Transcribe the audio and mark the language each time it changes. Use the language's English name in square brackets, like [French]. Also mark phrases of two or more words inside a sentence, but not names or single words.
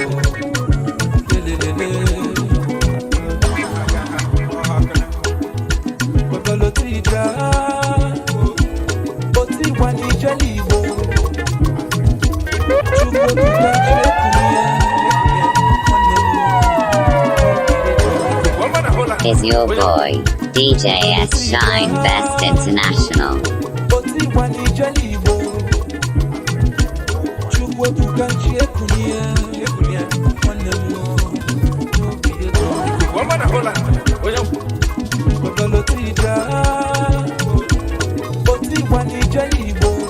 [Igbo] Otiga, Otigba ni Igbo. [English] Is your boy, DJ S Shine Best International. [Igbo] Otigba ni Igbo. Chukwu ebuka nchi ekunie. Otiga, Otigba ni Igbo.